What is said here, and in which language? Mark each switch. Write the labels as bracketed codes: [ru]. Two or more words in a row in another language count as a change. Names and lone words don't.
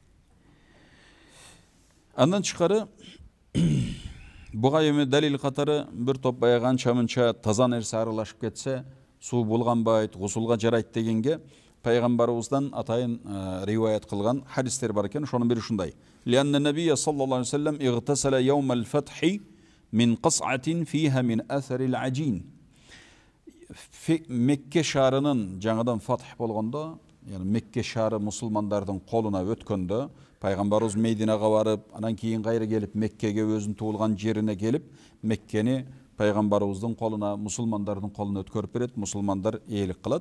[ky] Андан тышкары буга эми далил катары бир топ баягы анча-мынча таза нерсе аралашып кетсе, суу булганбайт, гусулга жарайт дегенге пайгамбарыбыздан атайын риваят кылган хадистер бар экен. Ошонун бири ушундай. [ar] لأن النبي صلى الله عليه وسلم اغتسل يوم الفتح من قصعة فيها من أثر العجين. [ky] Мекке шаарынын жаңадан фатх болгондо, яны Мекке шаары мусулмандардын колуна өткөндө, пайгамбарыбыз Мединага барып, анан кийин кайра келип Меккеге өзүнүн туулган жерине келип, Меккени пайгамбарыбыздын колуна, мусулмандардын колуна өткөрүп берет, мусулмандар ээлик кылат.